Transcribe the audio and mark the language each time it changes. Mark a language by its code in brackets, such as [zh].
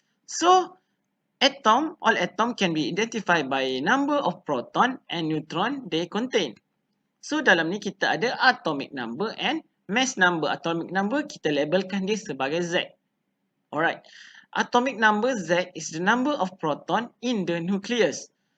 [en] So all atom can be identified by number of proton and neutron they contain. [ms] So dalam ni kita ada atomic number and mass number. Atomic number kita labelkan dia sebagai Z. [en] Alright. Atomic number Z is the number of proton in the nucleus.